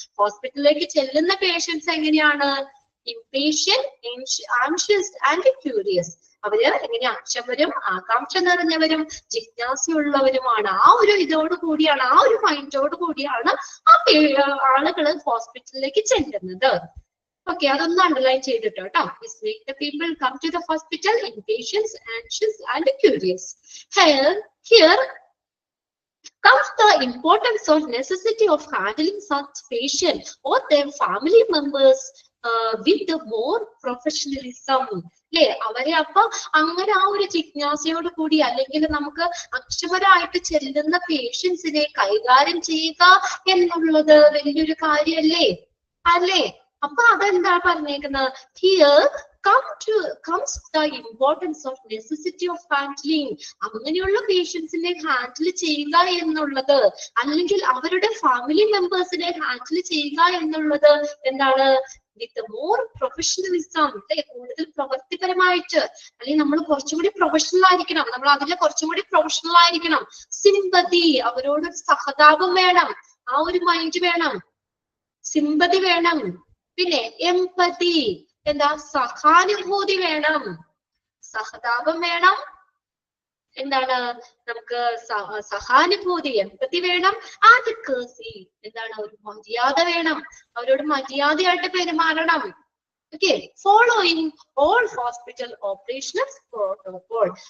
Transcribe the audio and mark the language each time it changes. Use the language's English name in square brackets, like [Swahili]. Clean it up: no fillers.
[Malayalam] ഹോസ്പിറ്റലിലേക്ക് ചെല്ലുന്ന പേഷ്യൻസ് എങ്ങനെയാണ്? [English] Impatient, anxious and curious. [Malayalam] അവര് എങ്ങനെ? അക്ഷമരും ആകാംക്ഷ നിറഞ്ഞവരും ജിജ്ഞാസയുള്ളവരുമാണ്. ആ ഒരു ഇതോട് കൂടിയാണ്, ആ ഒരു മൈൻഡോട് കൂടിയാണ് ആ ആളുകള് ഹോസ്പിറ്റലിലേക്ക് ചെല്ലുന്നത്. ഓക്കെ, അതൊന്ന് അണ്ടർലൈൻ ചെയ്തിട്ടോ കേട്ടോ. [English] This make the people come to the hospital impatient, anxious and curious. Here comes the importance of necessity of handling such patient or their family members with more professionalism. [Malayalam] അല്ലെ? അവരെ അപ്പൊ അങ്ങനെ ആ ഒരു ജിജ്ഞാസയോട് കൂടി, അല്ലെങ്കിൽ നമുക്ക് അക്ഷമരായിട്ട് ചെല്ലുന്ന പേഷ്യൻസിനെ കൈകാര്യം ചെയ്യുക എന്നുള്ളത് വലിയൊരു കാര്യല്ലേ? അല്ലേ? അപ്പൊ അതെന്താ പറഞ്ഞേക്കുന്നത്? [English] Here comes the importance of necessity of handling. [Malayalam] അങ്ങനെയുള്ള പേഷ്യൻസിനെ ഹാൻഡിൽ ചെയ്യുക എന്നുള്ളത്, അല്ലെങ്കിൽ അവരുടെ ഫാമിലി മെമ്പേഴ്സിനെ ഹാൻഡിൽ ചെയ്യുക എന്നുള്ളത് എന്താണ്? [English] with more professionalism, [Malayalam] കൂടുതൽ പ്രവൃത്തിപരമായിട്ട്, അല്ലെങ്കിൽ നമ്മൾ കുറച്ചുകൂടി പ്രൊഫഷണൽ ആയിരിക്കണം, നമ്മൾ അതിൽ കുറച്ചും കൂടി പ്രൊഫഷണൽ ആയിരിക്കണം. സിമ്പതി, അവരോട് സഹതാപം വേണം, ആ ഒരു മൈൻഡ് വേണം, സിമ്പതി വേണം. പിന്നെ എംപതി, എന്താ സഹാനുഭൂതി വേണം, സഹതാപം വേണം, എന്താണ് നമുക്ക് സഹാനുഭൂതി എമ്പതി വേണം, ആദക്കസി എന്താണ് ഒരു മര്യാദ വേണം, അവരോട് മര്യാദയായിട്ട് പെരുമാറണം. [English] Okay, following all hospital operational protocol.